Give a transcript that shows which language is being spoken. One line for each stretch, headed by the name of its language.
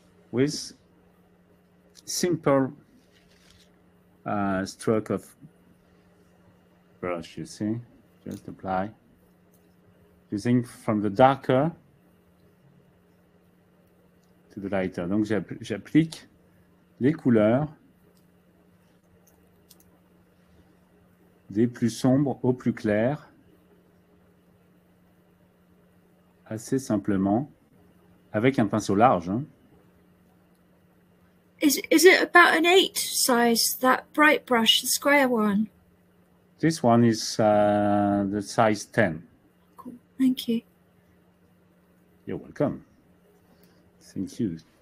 English: With simple stroke of brush, you see, just apply using from the darker to the lighter.
French: Donc j'applique les couleurs des plus sombres au plus clair, assez simplement, avec un pinceau large. Hein.
English: Is it about an 8 size, that bright brush, the square one? This one is the size 10. Cool. Thank you. You're welcome. Thank you.